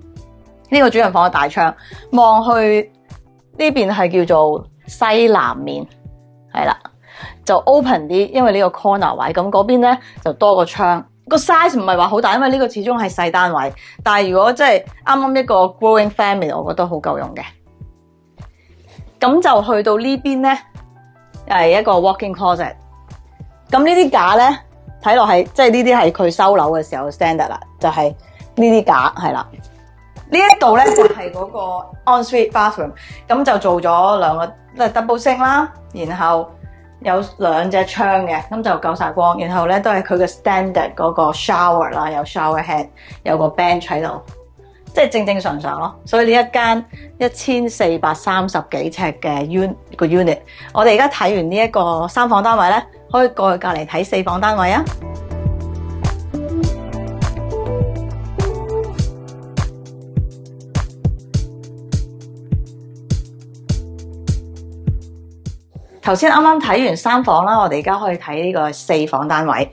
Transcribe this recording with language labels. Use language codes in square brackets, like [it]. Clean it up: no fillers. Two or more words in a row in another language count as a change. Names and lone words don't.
[yue] 呢個主人房嘅大窗望去呢邊係叫做西南面，係啦，就 open 啲，因為呢個 corner 位。咁嗰邊咧就多個窗，個 size 唔係話好大，因為呢個始終係細單位。但係如果即係啱啱一個 [en] growing family， [yue] 我覺得好夠用嘅。咁就去到呢邊咧，係一個 [en] walk-in closet。 [yue] 咁呢啲架咧。睇落係即係呢啲係佢收樓嘅時候 standard 啦，就係呢啲架係啦。呢一度咧就係嗰個 [en] ensuite bathroom， [yue] 咁就做咗2個即係 [en] double sink [yue] 啦，然後有2隻窗嘅，咁就夠晒光。然後咧都係佢嘅 standard 嗰個 shower 啦，有 [en] shower head， [yue] 有個 bench 喺度， 即係正正常常咯。所以呢一間1430幾尺嘅unit， 我哋而家睇完呢一個3房單位咧，可以過去隔離睇4房單位啊。頭先啱啱睇完3房啦，我哋而家可以睇呢個4房單位。